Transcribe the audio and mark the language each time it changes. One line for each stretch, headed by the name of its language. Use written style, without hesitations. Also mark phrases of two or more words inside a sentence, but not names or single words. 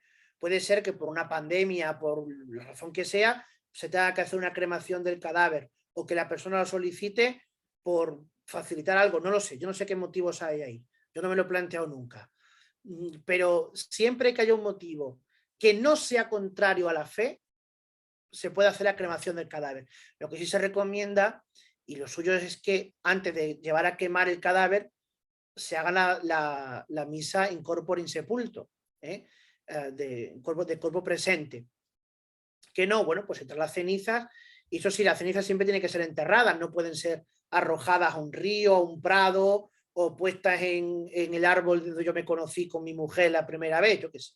Spanish: Puede ser que por una pandemia, por la razón que sea, se tenga que hacer una cremación del cadáver o que la persona lo solicite por facilitar algo, no lo sé, yo no sé qué motivos hay ahí, yo no me lo he planteado nunca, pero siempre que haya un motivo que no sea contrario a la fe, se puede hacer la cremación del cadáver. Lo que sí se recomienda, y lo suyo es que antes de llevar a quemar el cadáver, se haga la misa
Latin: in corpore insepulto,
Spanish: de cuerpo presente. Que no, bueno, pues entre las cenizas, y eso sí, las cenizas siempre tienen que ser enterradas, no pueden ser arrojadas a un río, a un prado, o puestas en el árbol donde yo me conocí con mi mujer la primera vez, yo qué sé.